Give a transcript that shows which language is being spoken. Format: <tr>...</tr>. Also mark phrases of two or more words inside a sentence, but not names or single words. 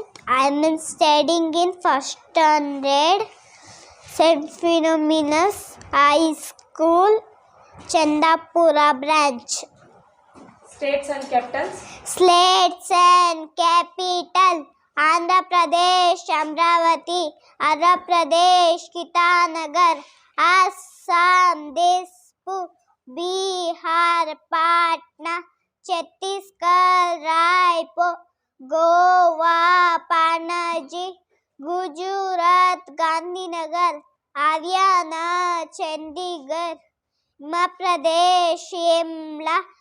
<en>I am studying in first standard, St. Phenomenus High School, Chandapura branch. States and capitals. States and capital: Andhra Pradesh, Amravati; Andhra Pradesh, Kitanagar; Assam, Dispur; Bihar, Patna; Chhattisgarh, Raipur; Goa, Panaji; Gujarat, Gandhinagar; Haryana, Chandigarh; Madhya Pradesh, Shimla;</en>